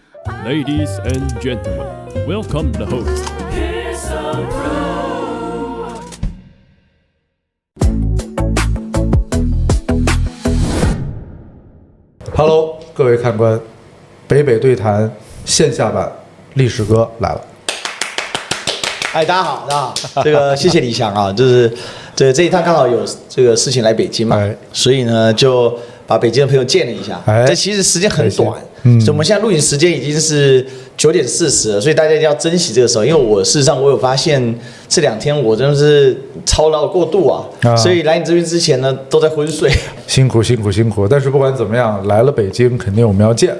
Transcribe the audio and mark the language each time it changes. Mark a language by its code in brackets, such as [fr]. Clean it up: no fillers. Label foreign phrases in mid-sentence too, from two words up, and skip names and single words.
[en] Ladies and gentlemen, welcome the host. [zh] Hello， 各位看官，北北对谈线下版历史哥来了。大家好，大家好。这个謝謝李翔啊，就是這一趟剛好有這個事情來北京嘛，所以呢就把北京的朋友見了一下。這其實時間很短，所以我們現在錄影時間已經是9點40了，所以大家一定要珍惜這個時候。因為我事實上我有發現這2天我真的是操勞過度啊，所以來你這邊之前呢都在昏睡。辛苦。但是不管怎麼樣，來了北京肯定我們要見。